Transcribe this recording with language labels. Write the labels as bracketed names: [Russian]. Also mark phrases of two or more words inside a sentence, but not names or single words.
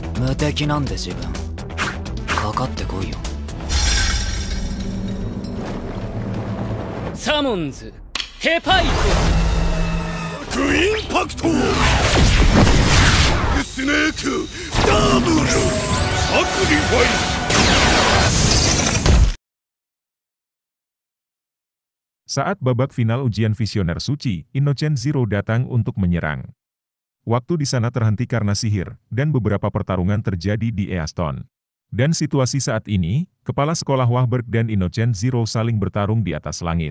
[Japanese] 無敵なんで自分。かかってこいよ。サモンズヘパイトグインパクトスネークダブルサクリファイス。 [Indonesian] Saat babak final ujian visioner suci, Innocent Zero datang untuk menyerang. Waktu di sana terhenti karena sihir, dan beberapa pertarungan terjadi di Easton. Dan situasi saat ini, kepala sekolah Wahberg dan Innocent Zero saling bertarung di atas langit.